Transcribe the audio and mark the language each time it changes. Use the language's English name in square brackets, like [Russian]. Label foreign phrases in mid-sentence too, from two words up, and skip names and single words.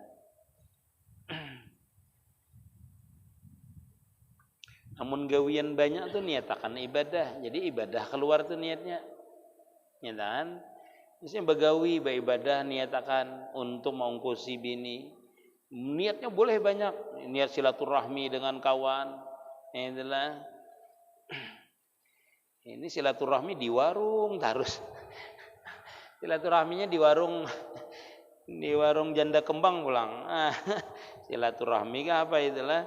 [Banjar] Namun gawian banyak tuh niatakan ibadah. Jadi ibadah keluar tuh niatnya. Niatan. Misalnya begawi, beribadah niatakan untuk mengungkusi bini. [Indonesian] Niatnya boleh banyak. Niat silaturahmi dengan kawan. Inilah. Ini silaturahmi di warung terus. [Banjar] Silaturahminya di warung janda kembang pulang. [Indonesian] Silaturahmi ke apa itulah?